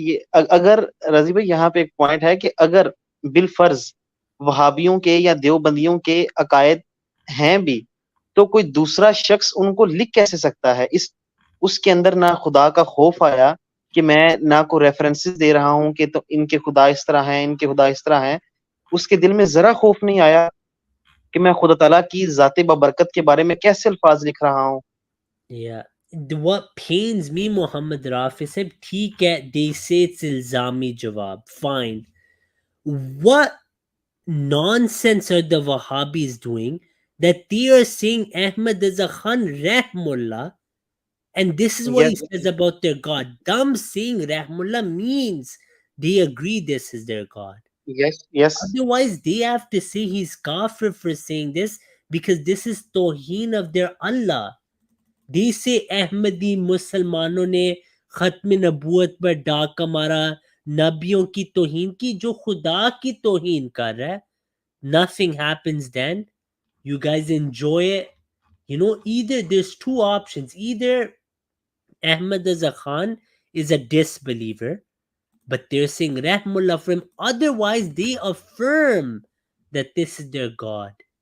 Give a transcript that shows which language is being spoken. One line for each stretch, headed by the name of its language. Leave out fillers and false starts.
Hindi: ये अगर रजी भाई यहाँ पे एक पॉइंट है कि अगर बिलफर्ज वहाबियों के या देवबंदियों के अकायद हैं भी, तो कोई दूसरा शख्स उनको लिख कैसे सकता है? इस उसके अंदर ना खुदा का खौफ आया कि मैं ना को रेफरेंसेस दे रहा हूँ कि तो इनके खुदा इस तरह हैं, इनके खुदा इस तरह हैं। उसके दिल में जरा खौफ नहीं आया कि मैं खुदा ताला की ज़ाते बबरकत के बारे में कैसे अल्फाज लिख रहा हूँ।
English: Yeah. What pains me, Muhammad Rafi said,
Hindi: ठीक है,
English: they say it's ilzami jawab. Fine. What nonsense are the Wahhabis doing that they are saying Ahmad Raza Khan Rahmullah, and this is what he Yes, says about their God. Them saying Rahmullah means they agree this is their God. yes. Otherwise, they have to say he's kafir for saying this because this is tawheen of their Allah. They say
Hindi: Ahmadi मुसलमानों ने खत्म नबूवत पर डाका मारा, नबियों की तौहीन की, जो खुदा की तौहीन कर रहा है.
English: Nothing happens then. You guys enjoy it. You know, either there's two options. Either Ahmad Raza Khan is a disbeliever, but they're saying Rahmullah for him. Otherwise, they affirm that this is their God.